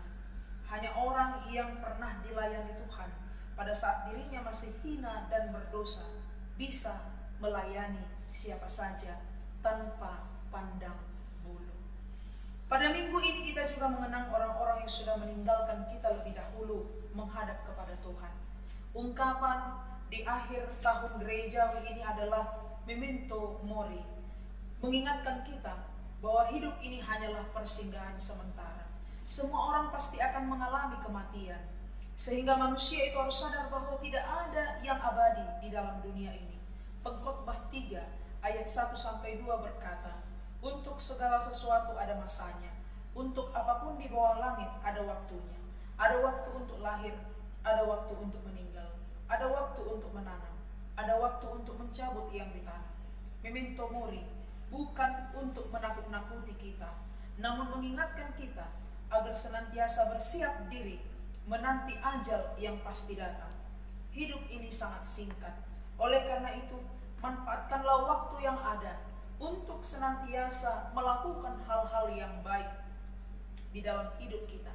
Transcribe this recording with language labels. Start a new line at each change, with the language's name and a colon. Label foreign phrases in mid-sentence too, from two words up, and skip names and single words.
Indonesian: Hanya orang yang pernah dilayani Tuhan pada saat dirinya masih hina dan berdosa bisa melayani siapa saja tanpa pandang bulu. Pada minggu ini kita juga mengenang orang-orang yang sudah meninggalkan kita lebih dahulu menghadap kepada Tuhan. Ungkapan di akhir tahun gerejawi ini adalah
Latin: memento mori,
Indonesian: mengingatkan kita bahwa hidup ini hanyalah persinggahan sementara. Semua orang pasti akan mengalami kematian, sehingga manusia itu harus sadar bahwa tidak ada yang abadi di dalam dunia ini. Pengkhotbah 3 ayat 1-2 berkata, untuk segala sesuatu ada masanya, untuk apapun di bawah langit ada waktunya. Ada waktu untuk lahir, ada waktu untuk meninggal, ada waktu untuk menanam, ada waktu untuk mencabut yang ditanam.
Latin: Memento mori
Indonesian: bukan untuk menakut-nakuti kita, namun mengingatkan kita agar senantiasa bersiap diri menanti ajal yang pasti datang. Hidup ini sangat singkat, oleh karena itu manfaatkanlah waktu yang ada untuk senantiasa melakukan hal-hal yang baik di dalam hidup kita.